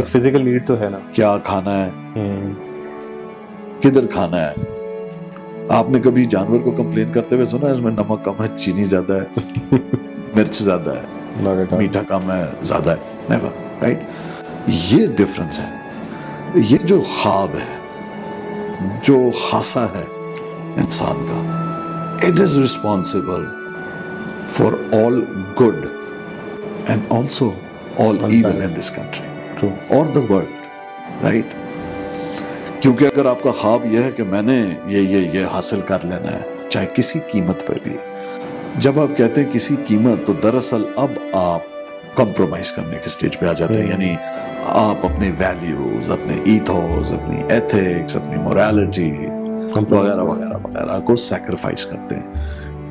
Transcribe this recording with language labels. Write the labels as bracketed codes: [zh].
[ur] ایک physical need تو ہے نا, کیا کھانا ہے, کدھر کھانا ہے. آپ نے کبھی جانور کو کمپلین کرتے ہوئے سنا اس میں نمک کم ہے, چینی زیادہ ہے, مرچ زیادہ ہے, میٹھا کم ہے, زیادہ ہے؟ نیور. رائٹ. یہ ڈفرنس ہے. یہ جو خواب ہے, جو خاصا ہے انسان کا, [en] it is responsible for all good and also all evil in this country or the world. Right? [ur] کیونکہ اگر آپ کا خواب یہ ہے کہ میں نے یہ حاصل کر لینا ہے چاہے کسی قیمت پر بھی, جب آپ کہتے ہیں کسی قیمت تو دراصل اب آپ کمپرومائز کرنے کے سٹیج پہ آ جاتے ہیں. یعنی آپ اپنی ویلیوز, اپنے ایتھوس, اپنی ایتھکس, اپنی موریلٹی وغیرہ وغیرہ وغیرہ کو سیکریفائز کرتے ہیں.